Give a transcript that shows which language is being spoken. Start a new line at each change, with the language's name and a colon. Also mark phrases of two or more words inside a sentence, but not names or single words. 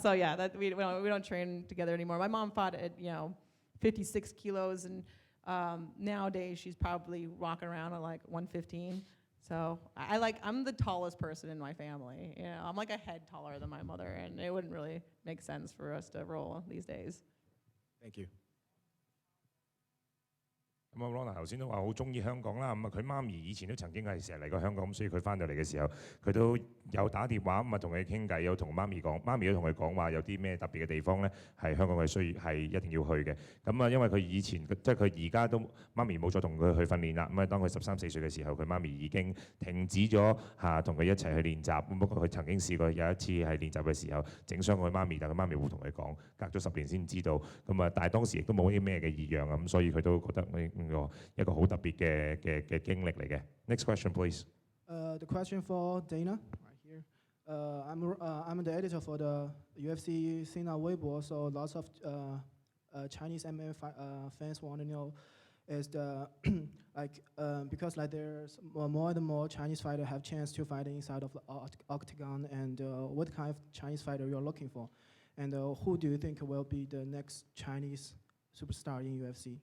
English: So yeah, we don't train together anymore. My mom fought at 56 kilos, and nowadays she's probably walking around at 115. So I'm the tallest person in my family. I'm like a head taller than my mother, and it wouldn't really make sense for us to roll these days. Thank you.
Cantonese: 咁啊，Ronda頭先都話好中意香港啦。咁啊，佢媽咪以前都曾經係成日嚟過香港，咁所以佢翻到嚟嘅時候，佢都有打電話咁啊，同佢傾偈，有同媽咪講，媽咪都同佢講話有啲咩特別嘅地方咧，係香港係一定要去嘅。咁啊，因為佢以前即係佢而家都媽咪冇再同佢去訓練啦。咁啊，當佢13、14歲嘅時候，佢媽咪已經停止咗同佢一齊去練習。咁不過佢曾經試過有一次係練習嘅時候整傷佢媽咪，但佢媽咪會同佢講，隔咗10年先知道。咁啊，但係當時亦都冇啲咩嘅異樣啊，咁所以佢都覺得一個好特別嘅經歷嚟嘅。
English: Next question, please. The question for Dana, right here. I'm the editor for the UFC Sina Weibo, so lots of Chinese MMA fans want to know is because there's more and more Chinese fighters have chance to fight inside of the octagon, and what kind of Chinese fighter you're looking for, and who do you think will be the next Chinese superstar in UFC?